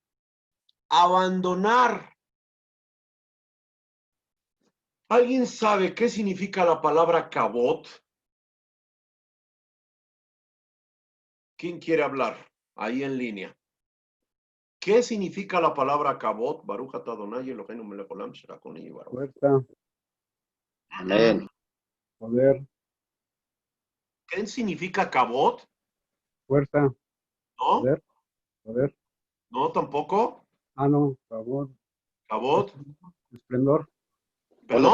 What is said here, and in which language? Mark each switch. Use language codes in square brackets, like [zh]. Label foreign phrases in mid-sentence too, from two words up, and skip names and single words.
[es] Abandonar. ¿Alguien sabe qué significa la palabra kabot? ¿Quién quiere hablar? Ahí en línea. ¿Qué significa la palabra kabot? [he] ברוך אתה אדוני אלוהינו מלך העולם שרקוני יברוך. [es] Fuerza, Amén. poder, ¿Qué significa kabot? fuerza, ¿No? poder. ¿No tampoco? Ah, no, favor, ¿Kabot? esplendor, ¿Perdón?